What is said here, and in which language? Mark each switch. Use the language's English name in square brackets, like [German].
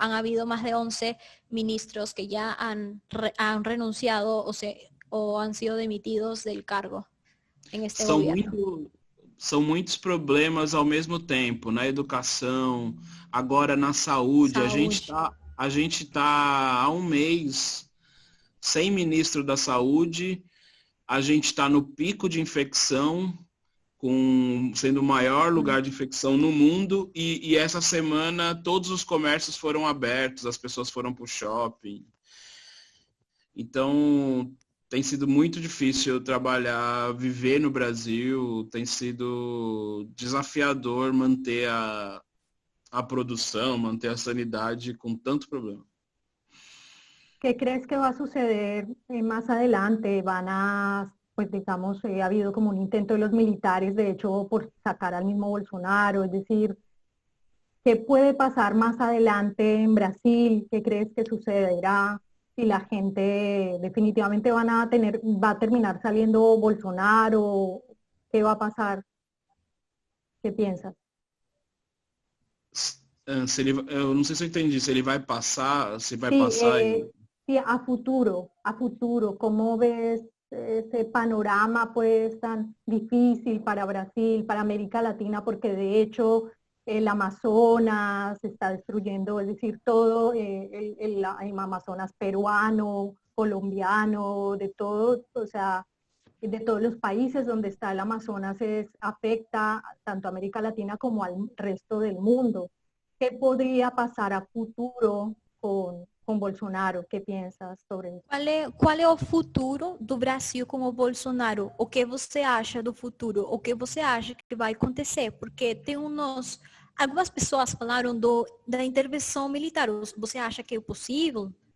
[Spanish] Han habido más de 11 ministros que ya han renunciado o han sido demitidos del cargo en este gobierno. [Portuguese] São muitos problemas ao mesmo tempo, na educação, agora na saúde. A gente tá há um mês sem ministro da saúde, a gente está no pico de infecção, sendo o maior lugar de infecção no mundo, e essa semana todos os comércios foram abertos, as pessoas foram para o shopping. Então, tem sido muito difícil viver no Brasil, tem sido desafiador manter a produção, manter a sanidade com tanto problema. [Spanish] ¿Qué crees que va a suceder más adelante? Pues digamos, ha habido como un intento de los militares, de hecho, por sacar al mismo Bolsonaro, es decir, ¿qué puede pasar más adelante en Brasil? ¿Qué crees que sucederá si la gente definitivamente va a terminar saliendo Bolsonaro? ¿Qué va a pasar? ¿Qué piensas? [Portuguese] Eu não sei se eu entendi, se ele vai passar, [Spanish] Sí, a futuro, ¿cómo ves ese panorama pues tan difícil para Brasil, para América Latina, porque de hecho el Amazonas se está destruyendo, es decir, todo el Amazonas peruano, colombiano, de todo, o sea, de todos los países donde está el Amazonas afecta tanto a América Latina como al resto del mundo. ¿Qué podría pasar a futuro con con Bolsonaro. ¿Qué piensas sobre eso? [Portuguese] Qual é o futuro do Brasil com o Bolsonaro? O que você acha do futuro? O que você acha que vai acontecer? Porque tem algumas pessoas falaram da intervenção militar. Você acha que é possível?